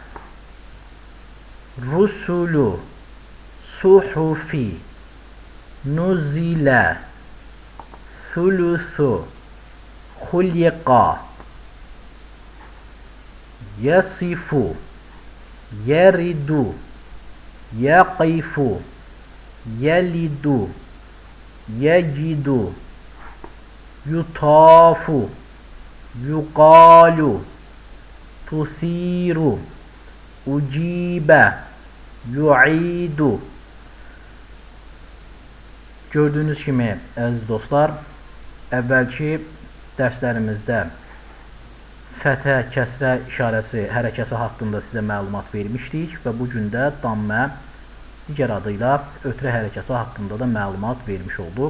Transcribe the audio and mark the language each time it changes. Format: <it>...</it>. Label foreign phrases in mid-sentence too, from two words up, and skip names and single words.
<ar>رُسُلُ، صُحُفِ، نُزِلَ، ثُلُثُ، خُلِقَ، يَصِفُ، يَرِدُ، يَقِفُ، يَلِدُ، يَجِدُ, يُطافُ، يُقالُ، تُسِيرُ، أُجِيبَ، يُعِيدُ.</ar> <az>Gördüyünüz kimi, əziz dostlar, əvvəlki dərslərimizdə fəthə, kəsrə işarəsi, hərəkəsi haqqında sizə məlumat vermişdik və bugün də dammə, digər adıyla ötrə hərəkəsi haqqında da məlumat vermiş olduq.</az>